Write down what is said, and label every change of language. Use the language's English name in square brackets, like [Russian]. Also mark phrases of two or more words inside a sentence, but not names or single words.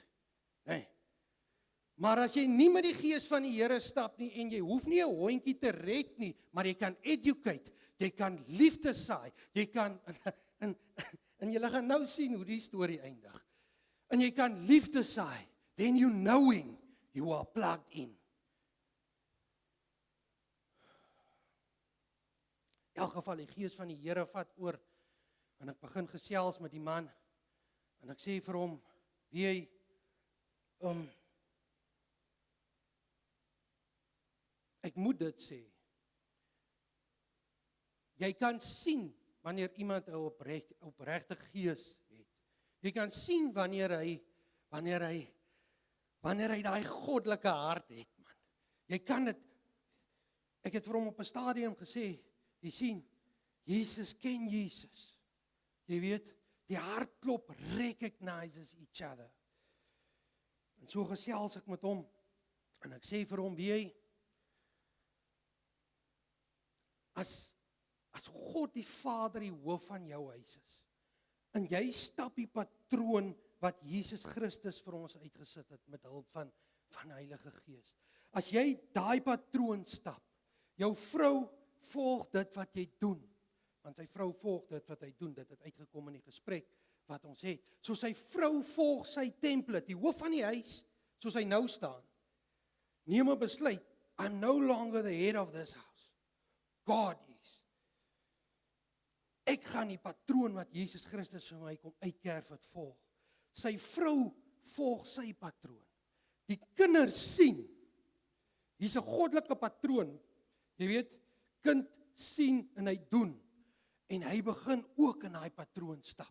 [Afrikaans] Nee. Maar as jy nie met die gees van die Here stap nie, en jy hoef nie 'n hondjie te red nie, maar jy kan educate, jy kan liefde saai, jy kan, en julle gaan nou sien hoe die storie eindig, en jy kan liefde saai, [English] then you knowing, you are plugged in. [Afrikaans] In elk geval, die gees van die Here vat oor, en ek begin gesels met die man, en ek sê vir hom, wie hy, ek moet dit sê, jy kan sien, wanneer iemand 'n opregte gees het. Jy kan sien wanneer hy daai goddelike hart het, man. Jy kan dit, ek het vir hom op 'n stadium gesê, jy sien, Jesus ken Jesus. Jy weet, die hartklop [English] recognizes each other. [Afrikaans] En so gesels ek met hom, en ek sê vir hom, wie hy, as God die Vader die hoof van jou huis is, en jy stap die patroon wat Jesus Christus vir ons uitgesit het, met hulp van Heilige Gees. As jy daai patroon stap, jou vrou volg dit wat jy doen, want sy vrou volg dit wat hy doen, dit het uitgekom in die gesprek wat ons het. So sy vrou volg sy template, die hoof van die huis, soos hy nou staan, neem 'n besluit, [English] I'm no longer the head of this house. God is. [Afrikaans] Ek gaan die patroon wat Jesus Christus vir my kom uitkerf het volg. Sy vrou volg sy patroon. Die kinders sien, hier's 'n goddelike patroon. Jy weet, kind sien en hy doen, en hy begin ook in daai patroon stap.